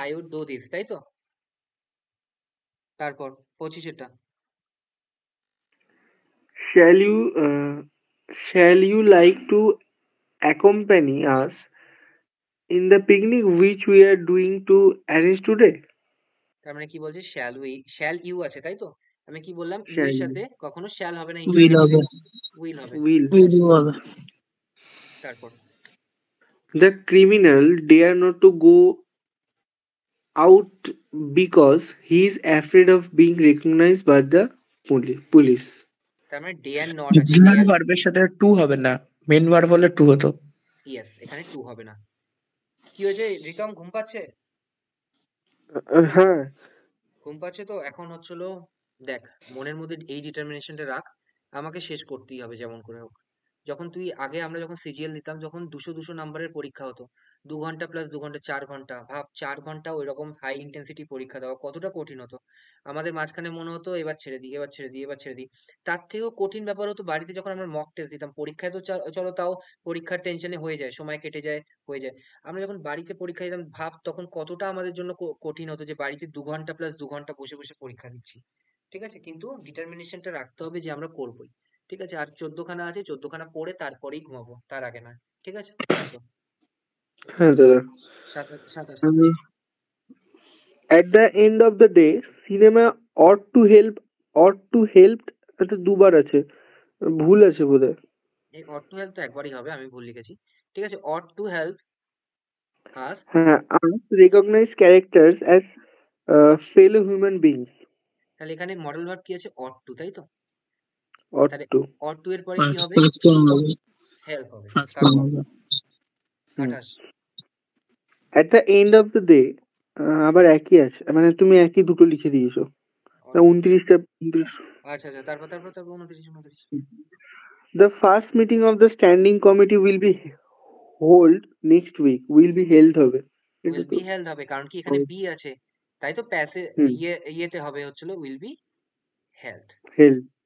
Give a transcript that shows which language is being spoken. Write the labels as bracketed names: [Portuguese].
[English] I would do this, [Bangla] তাই তো। তারপর 25 টা, [English] Shall you shall you like to accompany us in the picnic which we are doing to arrange today? [Bangla] তার মানে কি বলছে, [English] shall we, shall you [Bangla] আছে, তাই তো। আমি কি বললাম, ইউ [English] Shall [Bangla] এর [English] you? [Bangla] সাথে কখনো শ্যাল হবে না, [English] will [Bangla] ইন্টারোগেটিভে হবে, উইল হবে, [English] Will. [Bangla] ঠিক আছে। উইল হবে। তারপর [English] The criminal dare not to go out because he is afraid of being recognized by the police. [Bangla] তার মানে [English] they are not [Bangla] আছে, ডে অক্সিলারি আর, ভার্বের সাথে টু হবে না, মেন ভার্ব হলে টু হতো। ইয়েস, এখানে টু হবে না। কি হয়েছে রিতম, ঘুম পাচ্ছে? হ্যাঁ, ঘুম পাচ্ছে তো এখন হচ্ছিল, দেখ মনের মধ্যে এই ডিটারমিনেশনটা রাখ, আমাকে শেষ করতেই হবে যেমন করে হোক। যখন তুই আগে, আমরা যখন সিজিএল দিতাম, যখন 200 নাম্বারের পরীক্ষা হতো, 2 ঘন্টা প্লাস 2 ঘন্টা 4 ঘন্টা, ভাব 4 ঘন্টা ওই রকম হাই ইন্টেন্সিটি পরীক্ষা দেওয়া কতটা কঠিন হতো। আমাদের মাঝখানে মনে হতো এবার ছেড়ে দিই, এবার ছেড়ে দিই, এবার ছেড়ে দিই। তার থেকেও কঠিন ব্যাপার হতো বাড়িতে যখন আমরা মক টেস্ট দিতাম, পরীক্ষায় তো চলো তাও পরীক্ষার টেনশনে হয়ে যায়, সময় কেটে যায়, হয়ে যায়। আমরা যখন বাড়িতে পরীক্ষা দিতাম, ভাব তখন কতটা আমাদের জন্য কঠিন হতো যে বাড়িতে 2 ঘন্টা প্লাস 2 ঘন্টা বসে বসে পরীক্ষা দিচ্ছি, ঠিক আছে। কিন্তু ডিটারমিনেশনটা রাখতে হবে যে আমরা করবোই, ঠিক আছে। আর 14খানা আছে, 14খানা পড়ে তারপরেই ঘুমাবো, তার আগে নয়, ঠিক আছে। তারপর হ্যাঁ দাদা। 27। [English] At the end of the day, cinema ought to help [Bangla] এটা দুবার আছে, ভুল আছে বোধহয়। এই [English] ought to help [Bangla] তো একবারই হবে, আমি ভুল লিখেছি, ঠিক আছে। [English] Ought to help us, হ্যাঁ, us recognize characters as fellow human beings. [Bangla] তাহলে এখানে মডেল ভার্ব কি আছে, অট টু, তাই তো। [English] ought [Bangla] তাহলে [English] to. [Bangla] অট টু এর পরে কি হবে, ফার্স্ট ফর্ম হবে, হেল্প হবে। ফার্স্ট ফর্ম তারপর হবে। 28, [English] At the end of the day, [Bangla] আবার একই আছে, মানে তুমি একই দুটো লিখে দিয়েছো। [English] ought to, [Bangla] 29টা 29। আচ্ছা আচ্ছা, তারপর তারপর তারপর 29। [English] The first meeting of the standing committee will be hold next week. Will be held [Bangla] হবে। এটা [English] will [Bangla] তো [English] be held [Bangla] হবে, কারণ কি এখানে বি আছে, তাই তো। প্যাসে হুম, ইয়েতে হবে হচ্ছিল [English] Will be held. held.